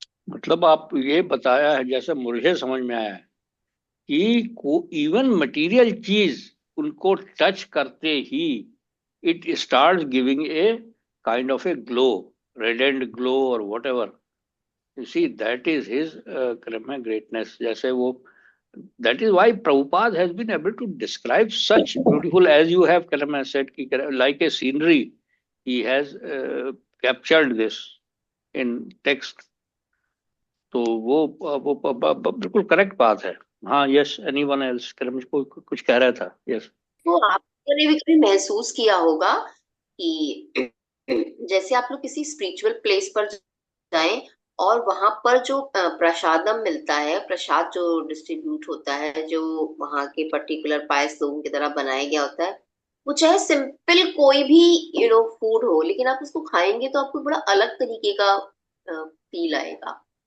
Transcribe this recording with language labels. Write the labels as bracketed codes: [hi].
[hi] मतलब आप ये बताया है जैसे मुझे समझ में आया है कि इवन मटेरियल चीज उनको टच करते ही [en] It start giving a kind of a glow, radiant glow और whatever. You see that is his greatness. [hi] जैसे वो, [en] that is why Prabhupada has been able to describe such beautiful, as you have said, like a scenery. He has captured this in text. [hi] तो वो बिल्कुल correct बात है। हाँ, yes, [en] Anyone else? [hi] मुझको कुछ कह रहा था। यस। तो आपने भी कभी महसूस किया होगा कि जैसे आप लोग किसी स्पिरिचुअल प्लेस पर जाएं और वहां पर जो प्रसादम मिलता है, प्रसाद जो डिस्ट्रीब्यूट होता है, जो वहां के पर्टिकुलर पायस लोगों की तरह बनाया गया होता है, वो चाहे सिंपल कोई भी फूड हो, लेकिन आप उसको खाएंगे तो आपको बड़ा अलग तरीके का फील आएगा।